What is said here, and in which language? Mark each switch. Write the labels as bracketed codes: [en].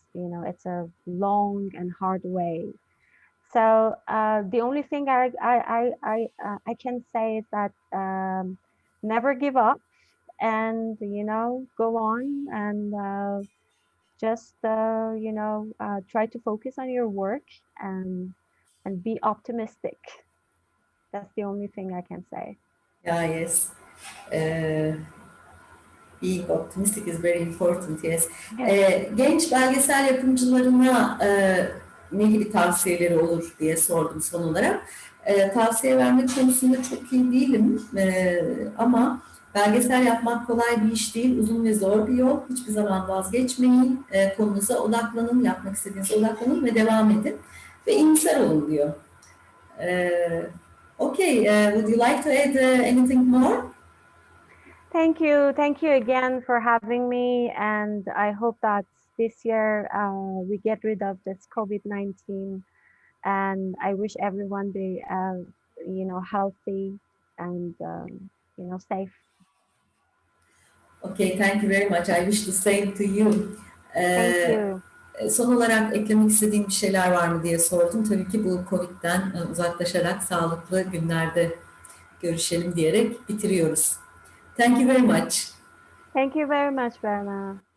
[en] You know, it's a long and hard way. So the only thing I can say is that never give up, and you know, go on and just try to focus on your work and be optimistic. That's the only thing I can say. Yeah, yes. Being optimistic is very important, yes. [tr] Genç belgesel yapımcılarına ne gibi tavsiyeleri olur diye sordum son olarak. Tavsiye vermek konusunda çok iyi değilim ama belgesel yapmak kolay bir iş değil, uzun ve zor bir yol. Hiçbir zaman vazgeçmeyin, konunuza odaklanın, yapmak istediğinize odaklanın ve devam edin. Ve iyimser olun diyor. [en] Okay, would you like to add anything more? Thank you again for having me, and I hope that this year we get rid of this COVID-19, and I wish everyone be healthy and safe. Okay, thank you very much. I wish the same to you. Thank you. [tr] Son olarak eklemek istediğin bir şeyler var mı diye sordum. Tabii ki bu Covid'den uzaklaşarak sağlıklı günlerde görüşelim diyerek bitiriyoruz. [en] Thank you very much. Thank you very much, Berna.